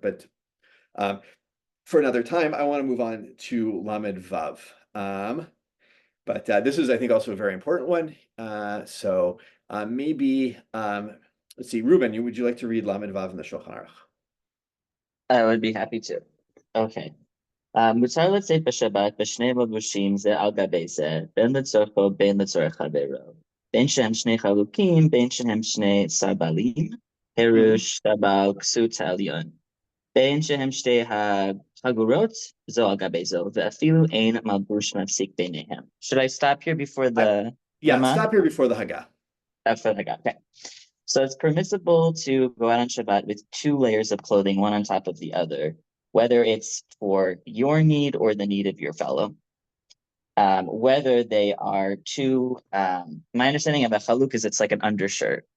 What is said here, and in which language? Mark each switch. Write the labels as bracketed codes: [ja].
[en] But for another time, I want to move on to Lamed Vav. But this is, I think, also a very important one. So maybe, let's see, Ruben, would you like to read Lamed Vav in the Shulchan Aruch? I would be happy to. Okay. [he] מותר לצאת בשבת בשני לבושים זה על גבי זה, בין לצורכו בין לצורך חברו. בין שהם שני חלוקים, בין שהם שני סרבלים, פירוש סרבל כסות העליון. בין שהם שתי החגורות, זו על גבי זו, ואפילו אין מלבוש מפסיק ביניהם. [en] Should I stop here before the Yeah, Rama? stop here before the Haggah. After the Haggah, okay. So it's permissible to go out on Shabbat with 2 layers of clothing, one on top of the other, whether it's for your need or the need of your fellow. Whether they are two, my understanding of a chaluk is it's like an undershirt.